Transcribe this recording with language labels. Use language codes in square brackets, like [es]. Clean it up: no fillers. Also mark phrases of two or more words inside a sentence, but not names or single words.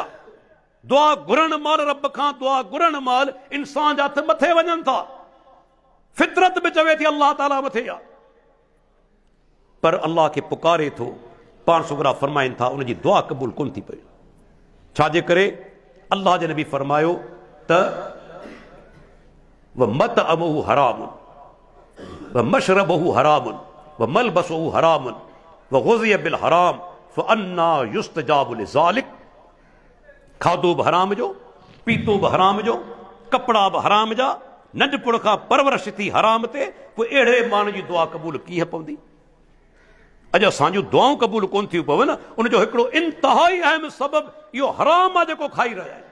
[sd] दुआ घुरण माल रब खां दुआ घुरण माल इंसान जा हथ मथे वञनि था, फितरत बि चवे थी अल्लाह ताला मथे आहे, पर अल्लाह खे पुकारे थो। पाण सुगरा फरमाइनि था उनजी दुआ क़बूल कोन थी पई। छाजे करे? अल्लाह जे नबी फरमायो त [ar] و مطعمه حرام و مشربه حرام و ملبسه حرام و غذي بالحرام فأنى يستجاب لذلك. [sd] खाधो बि हराम जो, पीतो बि हराम जो, कपिड़ा बि हराम जा, नंढपुण खां परवरिश थी हराम ते, पोइ अहिड़े माण्हू जी दुआ क़बूल कीअं पवंदी? अॼु असांजूं दुआऊं क़बूल कोन थियूं पवनि, उनजो हिकिड़ो इंतिहाई अहम सबबु इहो हराम आहे जेको खाई रहिया आहिनि।